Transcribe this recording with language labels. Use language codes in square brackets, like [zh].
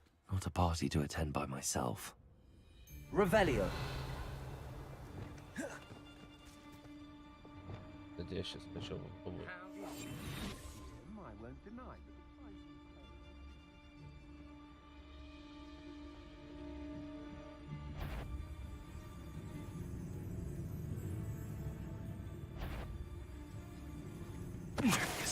[en] Not a party to attend by myself. Revelio. [ru] Кстати, я сейчас хочу попробовать. [en] I won't deny that it finds you brave.